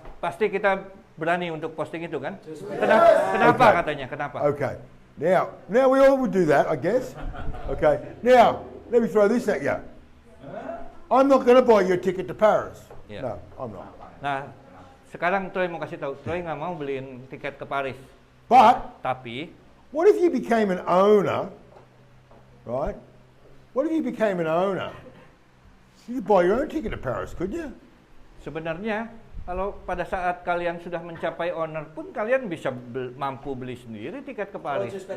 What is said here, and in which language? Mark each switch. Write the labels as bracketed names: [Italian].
[Indonesian] Pasti kita berani untuk posting itu kan? Kenapa [English] Okay. [Indonesian] katanya, kenapa? [English] Okay. Now we all would do that, I guess. Okay. Now, let me throw this at you. I'm not going to buy you a ticket to Paris. Yeah. No, I'm not. [Indonesian] Nah, sekarang Troy mau kasih tahu, Troy nggak mau beliin tiket ke Paris. [English] But [Indonesian] Tapi, [English] what if you became an owner, right? What if you became an owner? You could buy your own ticket to Paris, could you? [Indonesian] sebenarnya kalau pada saat kalian sudah mencapai owner pun kalian bisa mampu beli sendiri tiket ke Paris.